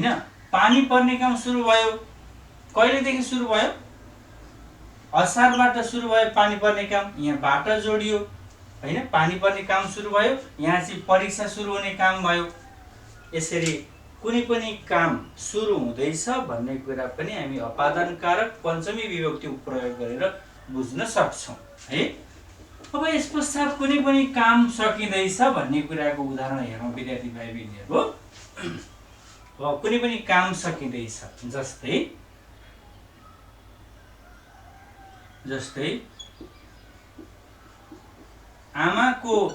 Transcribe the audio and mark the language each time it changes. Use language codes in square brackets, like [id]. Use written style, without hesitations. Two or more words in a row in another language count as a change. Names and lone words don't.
[ne] पानी पर्ने काम सुरु भयो। कहिलेदेखि सुरु भयो? असारबाट सुरु भयो पानी पर्ने काम। यहाँ बाट जोडियो हैन। पानी पर्ने काम सुरु भयो। यहाँ चाहिँ परीक्षा सुरु हुने काम भयो। यसरी कुनै पनि काम सुरु हुँदैछ भन्ने कुरा पनि हामी अपादान कारक पञ्चमी विभक्ति प्रयोग गरेर बुझ्न सक्छौं है। अब यस पश्चात कुनै पनि काम सकिँदैछ भन्ने कुराको उदाहरण हेरौँ विद्यार्थी भाइ बहिनीहरू। अब कुनै पनि काम सकिँदैछ, जस्तै आमाको